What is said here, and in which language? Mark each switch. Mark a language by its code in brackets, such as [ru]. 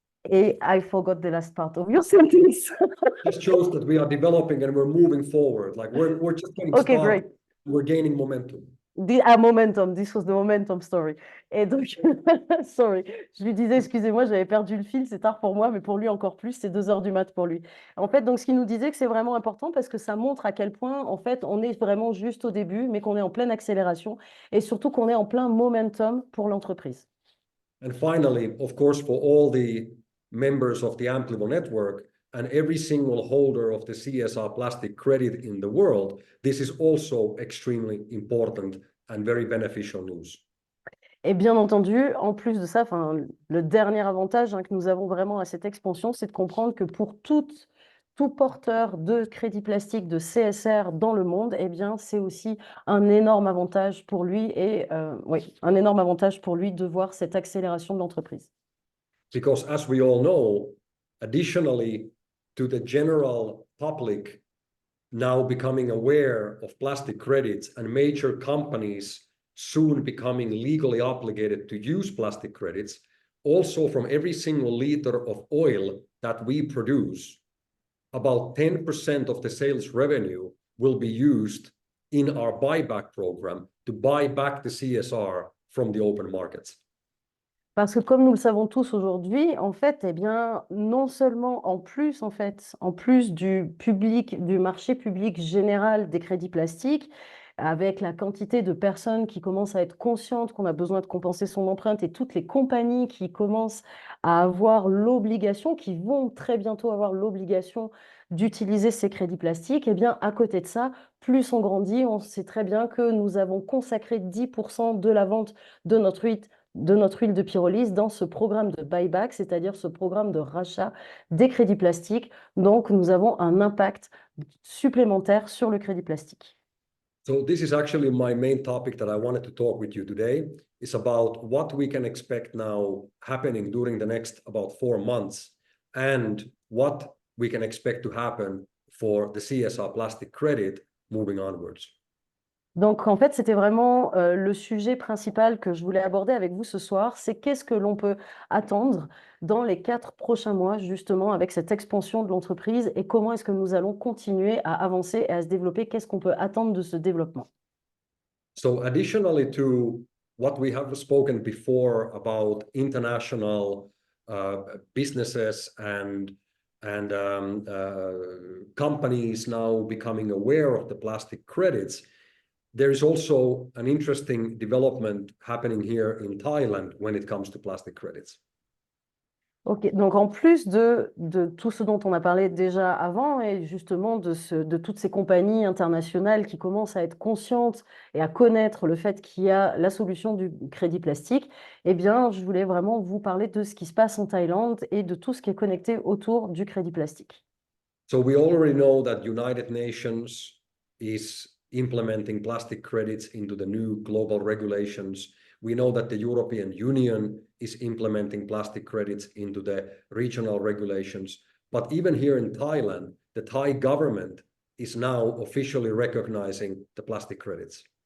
[en] Et I forgot the last part of your sentence. Just shows that we are developing and we're moving forward. Like we're just getting Okay, started. great. We're gaining momentum. Momentum, this was the momentum story. [fr] Et donc, sorry, je lui disais, excusez-moi, j'avais perdu le fil, c'est tard pour moi, mais pour lui encore plus, c'est 2 heures du mat pour lui. En fait, donc, ce qu'il nous disait que c'est vraiment important parce que ça montre à quel point, en fait, on est vraiment juste au début, mais qu'on est en pleine accélération et surtout qu'on est en plein momentum pour l'entreprise. [en] And finally, of course, for all the members of the Amplivo network and every single holder of the CSR plastic credit in the world, this is also extremely important and very beneficial news. [fr] Et bien entendu, en plus de ça, le dernier avantage que nous avons vraiment à cette expansion, c'est de comprendre que pour tout porteur de crédit plastique, de CSR dans le monde, eh bien, c'est aussi un énorme avantage pour lui un énorme avantage pour lui de voir cette accélération de l'entreprise. [en] Because as we all know, additionally to the general public now becoming aware of plastic credits and major companies soon becoming legally obligated to use plastic credits, also from every single liter of oil that we produce, about 10% of the sales revenue will be used in our buyback program to buy back the CSR from the open markets. [fr] Parce que comme nous le savons tous aujourd'hui, en fait, eh bien, non seulement en plus du marché public général des crédits plastiques, avec la quantité de personnes qui commencent à être conscientes qu'on a besoin de compenser son empreinte et toutes les compagnies qui commencent à avoir l'obligation, qui vont très bientôt avoir l'obligation d'utiliser ces crédits plastiques, eh bien, à côté de ça, plus on grandit, on sait très bien que nous avons consacré 10% de la vente de notre huile de pyrolyse dans ce programme de buyback, c'est-à-dire ce programme de rachat des crédits plastiques. Donc, nous avons un impact supplémentaire sur le crédit plastique. [en] So this is actually my main topic that I wanted to talk with you today. It's about what we can expect now happening during the next about 4 months and what we can expect to happen for the CSR plastic credit moving onwards. [fr] Donc, en fait, c'était vraiment le sujet principal que je voulais aborder avec vous ce soir, c'est qu'est-ce que l'on peut attendre dans les 4 prochains mois, justement, avec cette expansion de l'entreprise et comment est-ce que nous allons continuer à avancer et à se développer, qu'est-ce qu'on peut attendre de ce développement. [en] So additionally to what we have spoken before about international businesses and companies now becoming aware of the plastic credits, there is also an interesting development happening here in Thailand when it comes to plastic credits. [fr] Ok, donc en plus de tout ce dont on a parlé déjà avant et justement de toutes ces compagnies internationales qui commencent à être conscientes et à connaître le fait qu'il y a la solution du crédit plastique, eh bien, je voulais vraiment vous parler de ce qui se passe en Thaïlande et de tout ce qui est connecté autour du crédit plastique. [en] So we already know that United Nations is implementing plastic credits into the new global regulations. We know that the European Union is implementing plastic credits into the regional regulations. But even here in Thailand, the Thai government is now officially recognizing the plastic credits.